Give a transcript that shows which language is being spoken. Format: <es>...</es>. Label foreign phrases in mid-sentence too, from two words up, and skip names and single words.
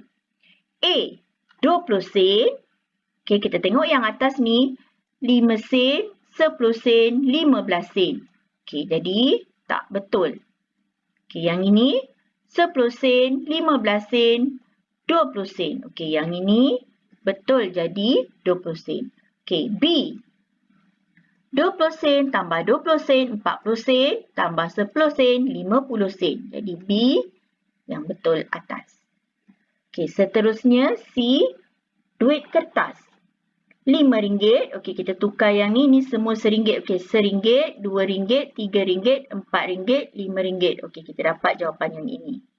<ms>A, 20 sen. Okey, kita tengok yang atas ni, 5 sen, 10 sen, 15 sen. Okey, jadi tak betul. Okey, yang ini 10 sen, 15 sen, 20 sen. Okey, yang ini betul jadi 20 sen. Okey, B. 20 sen tambah 20 sen, 40 sen, tambah 10 sen, 50 sen. Jadi B yang betul atas. Okey, seterusnya C. Duit kertas. RM5. Okey, kita tukar yang ni semua RM1. Okey, RM1, RM2, RM3, RM4, RM5. Okey, kita dapat jawapan yang ini.</ms>